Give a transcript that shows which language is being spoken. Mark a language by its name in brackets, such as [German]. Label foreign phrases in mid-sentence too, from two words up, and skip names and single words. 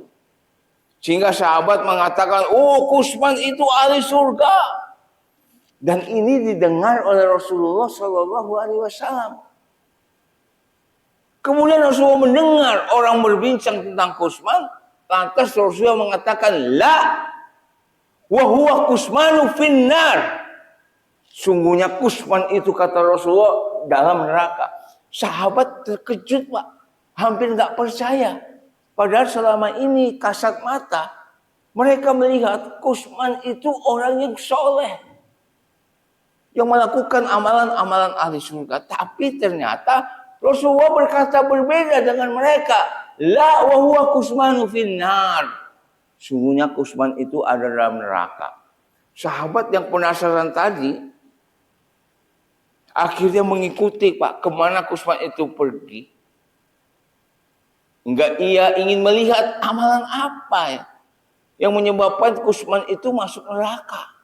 [Indonesian] Sehingga sahabat mengatakan, oh Kusman itu ahli surga. Dan ini didengar oleh Rasulullah SAW. Kemudian Rasulullah mendengar orang berbincang tentang Kusman, lantas Rasulullah mengatakan, [Arabic] لا، وهو قزمان في النار. [Indonesian] Sungguhnya Kusman itu kata Rasulullah dalam neraka. Sahabat terkejut Pak, hampir nggak percaya. Padahal selama ini kasat mata mereka melihat Kusman itu orang yang soleh, yang melakukan amalan-amalan ahli surga. Tapi ternyata Rasulullah berkata berbeda dengan mereka. [Arabic] لا وهو قزمان في النار. [Indonesian] Sungguhnya Kusman itu ada dalam neraka. Sahabat yang penasaran tadi akhirnya mengikuti Pak kemana Kusman itu pergi. Enggak, ia ingin melihat amalan apa ya yang menyebabkan Kusman itu masuk neraka.